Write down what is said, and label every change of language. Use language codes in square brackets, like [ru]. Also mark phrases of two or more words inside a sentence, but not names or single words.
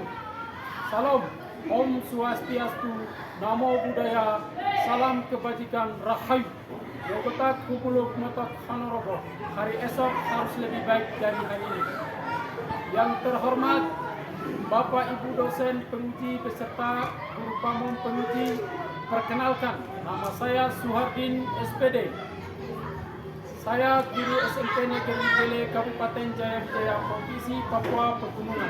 [id] Salam, Om Swastiastu, Namo Buddhaya, salam kebajikan, Rahayu. [dni] Yogotak Kupuluk Motak Hanorogo. [id] Hari esok harus lebih baik dari hari ini. Yang terhormat Bapak Ibu dosen penguji beserta guru pamong penguji, perkenalkan, nama saya Suhardin SPD. Saya guru SMP Negeri Bele Kabupaten Jayapura, Provinsi Papua Pegunungan.